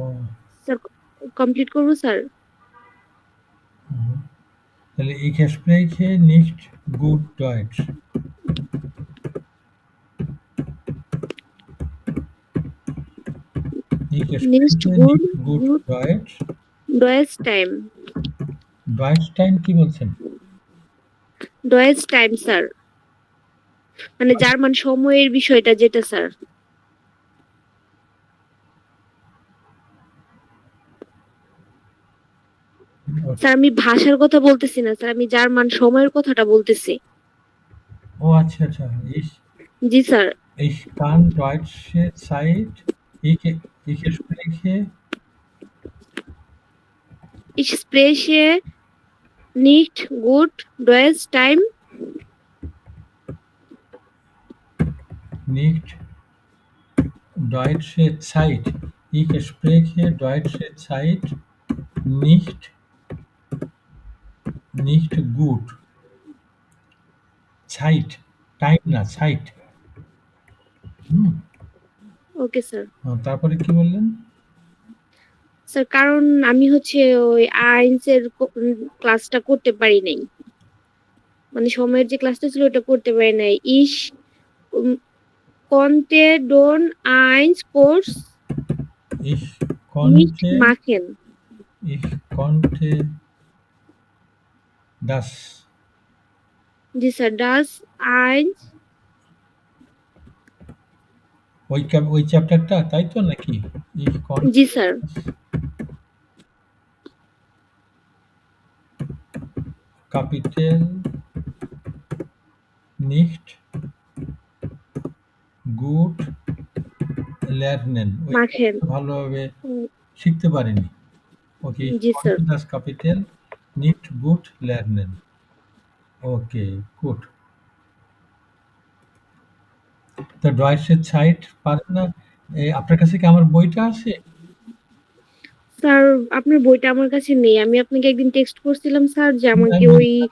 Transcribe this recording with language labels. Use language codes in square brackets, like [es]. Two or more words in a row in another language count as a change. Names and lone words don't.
[bn] স্যার কমপ্লিট করবো স্যার? হুম। তাহলে [de] ich spreche nicht gut Deutsch. Ich Nicht spreche good, nicht gut good Deutsch. [bn] ডয়েজ টাইম। Deutsch টাইম কি বলছেন? ডয়েজ টাইম স্যার, মানে জার্মান সময়ের বিষয়টা যেটা স্যার। স্যার আমি ভাষার কথা বলতেছি না স্যার, আমি জার্মান সময়ের কথাটা বলতেছি। ও আচ্ছা আচ্ছা। জি স্যার। [de] Ich kann deutsche Zeit. Ich spreche Ich spreche nicht gut Deutsch time. nicht deutsche Zeit. Ich spreche deutsche Zeit nicht gut. Zeit, [bn] টাইম না Zeit. ওকে স্যার। তারপরে কি বললেন? স্যার কারণ আমি হচ্ছে ওই আইনস এর ক্লাসটা করতে পারি নাই, মানে সময়ের যে ক্লাসটা ছিল ওটা করতে পারি নাই। [de] Ich konnte don eins Kurs Ich nicht konnte machen. das. [bn] জি স্যার, [de] das eins। [bn] ওই চ্যাপ্টারটা তাই তো নাকি? [de] Ich konnte [bn] জি স্যার। [de] Kapitel nicht gut lernen. machen। [bn] ভালোভাবে শিখতে পারিনি। ওকে, ich জি স্যার। [de] konnte das Kapitel nicht gut lernen. [en] okay, good. [bn] তো [de] deutsche Zeit [bn] পারেন না? আপনার কাছে কি আমার বইটা আছে? স্যার আপনার বইটা আমার কাছে নেই, আমি আপনাকে একদিন টেক্সট করছিলাম স্যার যে আমাকে ওই।